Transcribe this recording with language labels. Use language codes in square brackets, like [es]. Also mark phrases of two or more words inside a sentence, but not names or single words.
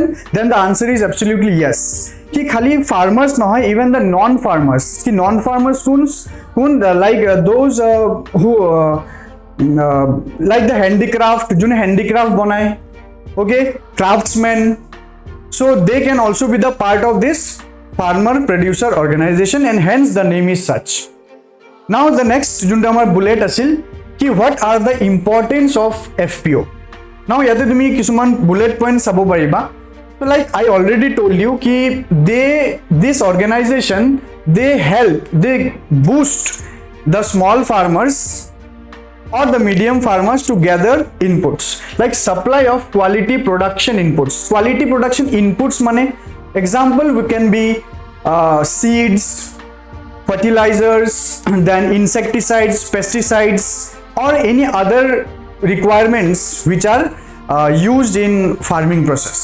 [en] Then the answer is absolutely yes. [as] Ki khali farmers nahoy, [en] even the non farmers ki non farmers kun like those who like the handicraft [as] june handicraft banay, [en] okay, craftsmen, so they can also be the part of this farmer producer organization and hence the name is such. Now the next [as] যোনটো আমাৰ বুলেট আছিল কি [en] what are the importance of FPO. [as] now ইয়াতে তুমি কিছুমান বুলেট পইণ্ট চাব পাৰিবা। [en] so like I already told you ki this organization they boost the small farmers or the medium farmers to gather inputs like supply of quality production inputs. Quality production inputs mane example we can be seeds, fertilizers, then insecticides, pesticides, or any other requirements which are used in farming process.